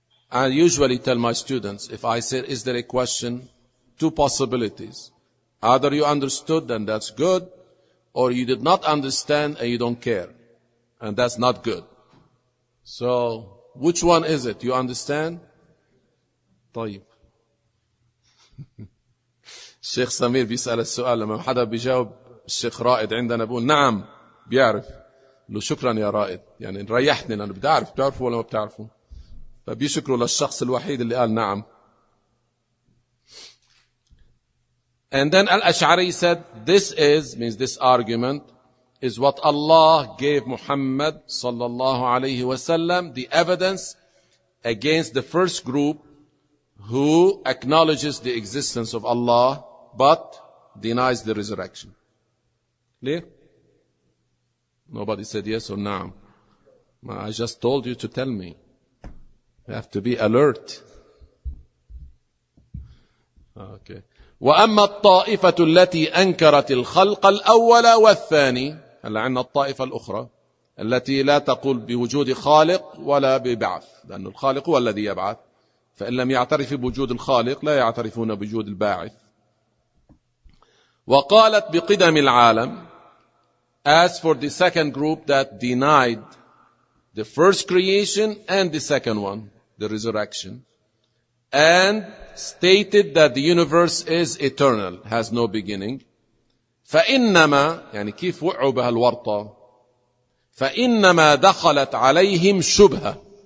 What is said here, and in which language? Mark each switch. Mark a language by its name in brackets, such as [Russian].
[English] I usually tell my students, if I say, is there a question? Two possibilities. Either you understood, then that's good, or you did not understand and you don't care, and that's not good. So, which one is it? You understand? [Arabic] طيب. الشيخ سمير بيسأل السؤال، لما حدا بيجاوب الشيخ رائد عندنا بقول نعم بيعرف. له شكرا يا رائد، يعني ريحتني، لأنه بدي أعرف بتعرفه ولا ما بتعرفه. فبيشكره للشخص الوحيد اللي قال نعم. [English] And then Al-Ash'ari said, this is, means this argument, is what Allah gave Muhammad sallallahu alayhi wa sallam, the evidence against the first group who acknowledges the existence of Allah but denies the resurrection. Clear? Nobody said yes or no. I just told you to tell me. You have to be alert. Okay. [Arabic] وأما الطائفة التي أنكرت الخلق الأول والثاني، هلا عندنا الطائفة الأخرى التي لا تقول بوجود خالق ولا ببعث، لأن الخالق هو الذي يبعث، فإن لم يعترف بوجود الخالق لا يعترفون بوجود الباعث. وقالت بقدم العالم. [English] As for the second group that denied the first creation and the second one, the resurrection, and stated that the universe is eternal, has no beginning. [Arabic] فإنما، يعني كيف وقعوا بهالورطة؟ فإنما دخلت عليهم شبهة.